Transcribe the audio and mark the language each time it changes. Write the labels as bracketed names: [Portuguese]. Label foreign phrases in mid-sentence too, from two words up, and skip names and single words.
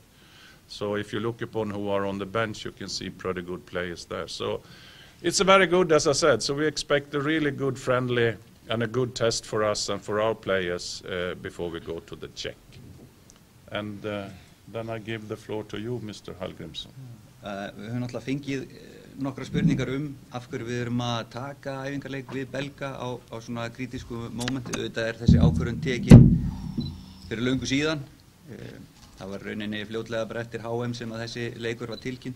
[English] So if you look upon who are on the bench, you can see pretty good players there. So it's a very good, as I said, so we expect a really good friendly and a good test for us and for our players before we go to the Czech. And then I give the floor to you, Mr. Hallgrímsson. [Icelandic] Við höfum náttúrulega fengið nokkra spurningar af hverju við erum að taka æfingarleik við Belga á svona kritísku mómenti. Auðvitað þessi ákvörðun tekin fyrir löngu síðan. Það var rauninni fljótlega bara eftir HM sem að þessi leikur var tilkynntur.